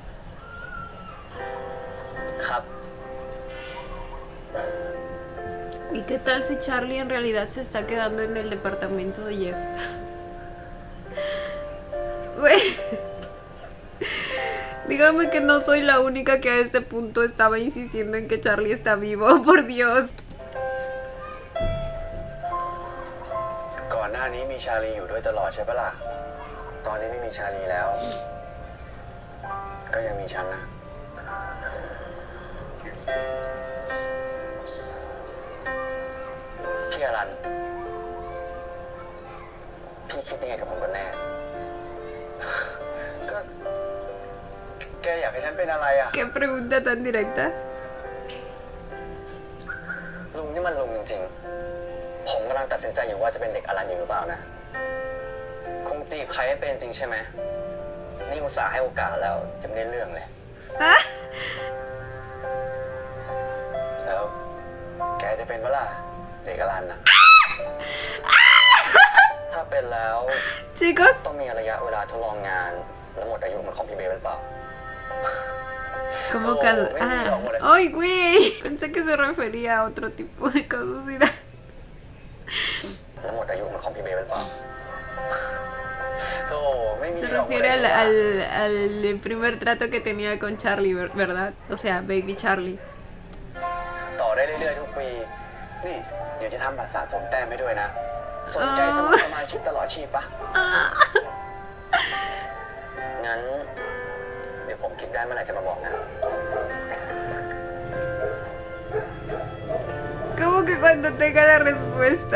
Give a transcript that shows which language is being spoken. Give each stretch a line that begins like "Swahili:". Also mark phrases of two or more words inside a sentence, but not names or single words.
Thai: ครับ
Spanish: Y ¿Y qué tal si Charlie en realidad se está quedando en el departamento de Jeff? Güey. Dígame que no soy la única que a este punto estaba insistiendo en que Charlie está vivo, por Dios.
Thai: ก่อนหน้านี้มีชาลีอยู่ด้วยตลอดใช่ปะล่ะ ตอนนี้ไม่มีชาลีแล้ว ก็ยังมีฉันนะ พี่อรัน พี่คิดยังไงกับผมกันแน่ ก็แกอยากให้ฉันเป็นอะไรอ่ะ
Spanish: Qué pregunta tan directa.
Thai: ลุงนี่มันลุงจริงๆ ผมกำลังตัดสินใจอยู่ว่าจะเป็นเด็กอรันอยู่หรือเปล่านะ คงจีบใครให้เป็นจริงใช่ไหม นี่อุตส่าห์ให้โอกาสแล้วจะไม่ได้เรื่องเลย แล้วแกจะเป็นปะล่ะเด็กอลันนะ ถ้าเป็นแล้ว
Spanish: Chicos,
Thai: ต้องมีระยะเวลาทดลองงานและหมดอายุเหมือนของพี่เบย์หรือเปล่า
Spanish: como Ay, güey. Pensé que se refería a otro tipo de caducidad.
Thai: และหมดอายุเหมือนของพี่เบย์หรือเปล่า โธ่ไม่มี
Spanish: Se
Thai: หรอก
Spanish: refiere al primer trato que tenía con Charlie, ¿verdad? O sea, Baby Charlie.
Thai: ต่อได้เรื่อยๆทุกปี นี่ เดี๋ยวจะทำบัตรสะสมแต้มให้ด้วยนะ สนใจสมัครสมาชิกตลอดชีพปะ งั้น เดี๋ยวผมคิดได้เมื่อไหร่จะมาบอกนะ
Spanish: Como que cuando tenga la respuesta.